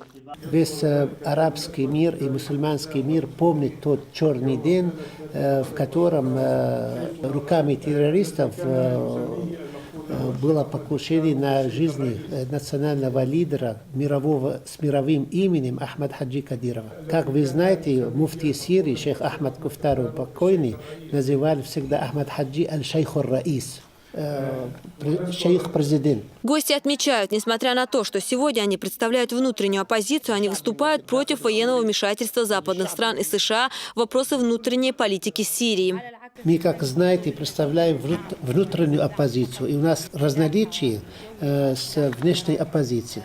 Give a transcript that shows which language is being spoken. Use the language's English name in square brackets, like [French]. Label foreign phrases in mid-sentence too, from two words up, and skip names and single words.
[Russian] Весь арабский мир и мусульманский мир помнит тот черный день, в котором руками террористов было покушение на жизнь национального лидера с мировым именем Ахмад Хаджи Кадирова. Как вы знаете, муфти Сирии, шейх Ахмад Куфтаров покойный, называли всегда Ахмад Хаджи [Arabic] الشيخ الرئيس. [Russian] Шейх-президент. Гости отмечают, несмотря на то, что сегодня они представляют внутреннюю оппозицию, они выступают против военного вмешательства западных стран и США в вопросы внутренней политики Сирии. Мы, как знаете, представляем внутреннюю оппозицию, и у нас разноличие с внешней оппозицией.